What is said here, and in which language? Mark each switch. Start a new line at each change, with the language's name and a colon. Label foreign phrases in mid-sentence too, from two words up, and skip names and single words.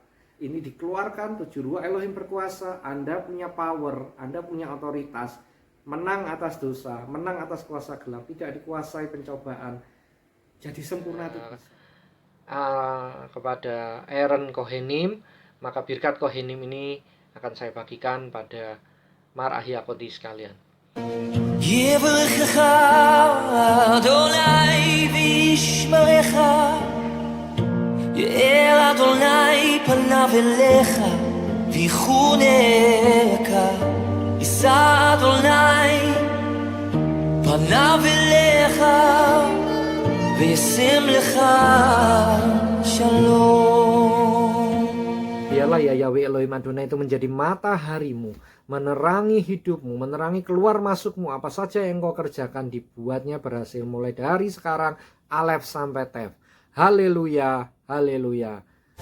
Indonesian: Ini dikeluarkan, 7
Hebrew: רוח אלוהים
Indonesian: berkuasa. Anda punya power, Anda punya otoritas, menang atas dosa, menang atas kuasa gelap, tidak dikuasai pencobaan, jadi sempurna itu. Kepada Aaron Kohenim, maka
Hebrew: ברכת כהנים
Indonesian: ini akan saya bagikan pada Mar Ahiakoti sekalian.
Hebrew: יברכך אדוני וישמרך, יאר אדוני פניו אליך ויחונך, יישא אדוני פניו אליך וישים לך שלום.
Indonesian: Biarlah ya Yahweh Elohim Adonai itu menjadi mataharimu, menerangi hidupmu, menerangi keluar masukmu, apa saja yang kau kerjakan dibuatnya berhasil mulai dari sekarang, Alef sampai Tef. Haleluya, haleluya.